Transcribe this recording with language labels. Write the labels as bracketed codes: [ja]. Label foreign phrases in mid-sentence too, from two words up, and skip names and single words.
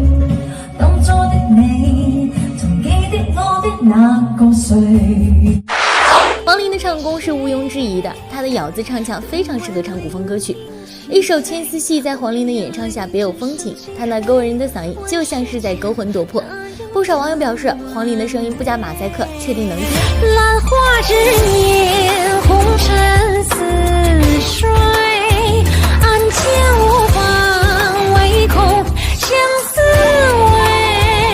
[zh] 當初的你，曾記得我的那個誰？黄龄的唱功是毋庸置疑的，她的咬字唱腔非常適合唱古風歌曲。一首《牵絲戲》在黃齡的演唱下別有風情，她那勾人的嗓音就像是在勾魂奪魄。不少網友表示，黃齡的聲音不加馬賽克，確定能聽。蘭花之年，紅塵似水，暗箭無妨，唯恐相思味。